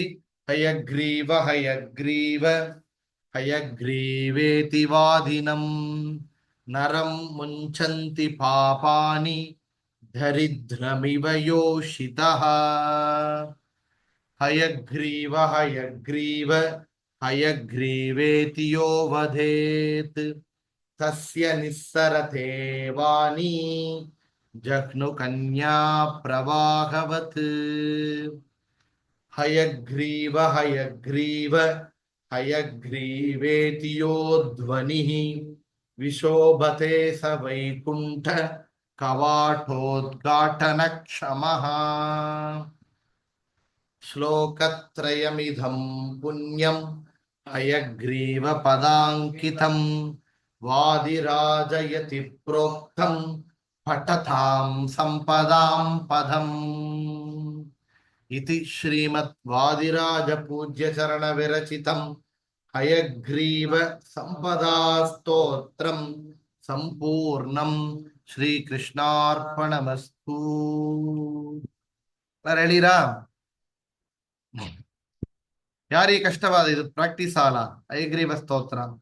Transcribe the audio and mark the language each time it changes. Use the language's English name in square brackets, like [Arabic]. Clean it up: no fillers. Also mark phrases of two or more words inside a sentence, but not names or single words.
[Sanskrit] ಹಯಗ್ರೀವ ಹಯಗ್ರೀವ ಹಯಗ್ರೀವೇತಿ ವಾದಿನಂ ನರಂ ಮುಂಚಂತಿ ಪಾಪಾನಿ ದರಿದ್ರಮಿವ ಯೋಷಿತಃ. ಹಯಗ್ರೀವ ಹಯಗ್ರೀವ ಹಯಗ್ರೀವೇತಿ ಯೋ ವದೇತ್ ತಸ್ಯ ನಿಸ್ಸರತೆ ವಾಣಿ ಜಗ್ನು ಕನ್ಯಾ ಪ್ರವಾಹವತ್. ಹಯಗ್ರೀವ ಹಯಗ್ರೀವ ಹಯಗ್ರೀವೇತಿ ಯೋ ಧ್ವನಿಃ ವಿಶೋಭತೆ ಸ ವೈಕುಂಠ ಕವಾಟೋದ್ಘಾಟನ ಕ್ಷಮಃ. ಶ್ಲೋಕತ್ರಯಮಿದಂ ಪುಣ್ಯಂ ಹಯಗ್ರೀವ ಪದಾಂಕಿತಂ ವಾದಿರಾಜಯತಿ ಪ್ರೋಕ್ತಂ ಪಠತಾಂ ಸಂಪದಾಂ ಪದಂ. ಇತಿ ಶ್ರೀಮದ್ ವಾದಿರಾಜ ಪೂಜ್ಯ ಚರಣ ವಿರಚಿತಂ ಹಯಗ್ರೀವ ಸಂಪದಾ ಸ್ತೋತ್ರಂ ಸಂಪೂರ್ಣಂ. ಶ್ರೀಕೃಷ್ಣಾರ್ಪಣಮಸ್ತು. ಹೇಳಿರಾ? [Kannada] ಯಾರಿಗೆ ಕಷ್ಟವಾದ ಇದು ಪ್ರಾಕ್ಟೀಸ್ ಅಲ್ಲ ಹಯಗ್ರೀವ ಸ್ತೋತ್ರ?